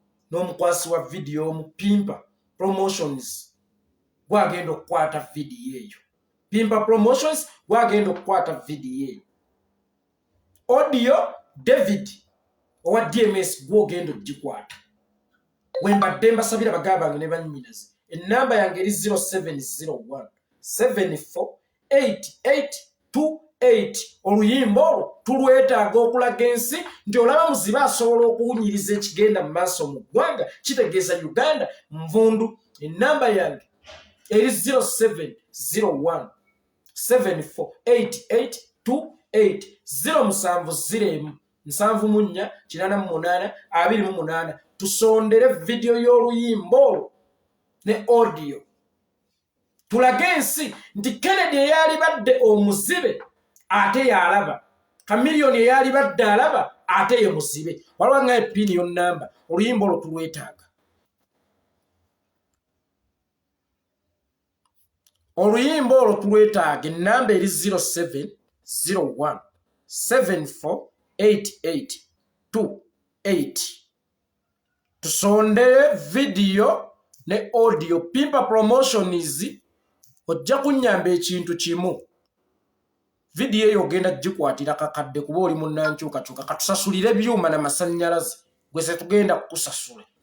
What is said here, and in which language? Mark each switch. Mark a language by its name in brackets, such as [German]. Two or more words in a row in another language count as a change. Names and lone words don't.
[Ganda] N'omukwasi wa video omu, Pimpa Promotions, gwagenda okukwata video eyo. Pimpa Promotions, gwagenda okukwata video eyo. Audio, David, owa D M S, gwogenda ogikwata. We mbadde mbasabira baganda bange ne bannyinaze. Ennamba yange eri zero seven zero one seven four eight eight two eight. Oluyimba olwo tulwetaaga okulaga ensi nti olaba Muzibe asobola okuwunyiriza ekigenda mu maaso mu ggwanga, kitegeeza Uganda nvundu. Ennamba yange eri zero seven zero one seven four eight eight two eight, zero musanvu zero emu, nsanvu mu nnya, kinaana mu munaana, abiri mu munaana. Tusondere video y'oluyimba olwo ne audio. Tulage ensi nti Kennedy eyalibadde omuzibe, ate yalaba. Chameleone eyalibadde alaba, ate ye muzibe. Waliwo nga epiini yo nnamba, oluyimba olwo tulwetaaga. Oluyimba olwo tulwetaaga, ennamba eri zero seven zero one seven four eight eight two eight. Tusonde video ne audio. Pimpa Promotions, ojja kunnyamba ekintu kimu. Video eyo ogenda gikwatira kakadde kuba oli munnankyukakyuka. Katusasulire byuma na masannyalaze. Gwe se tugenda kukusasula.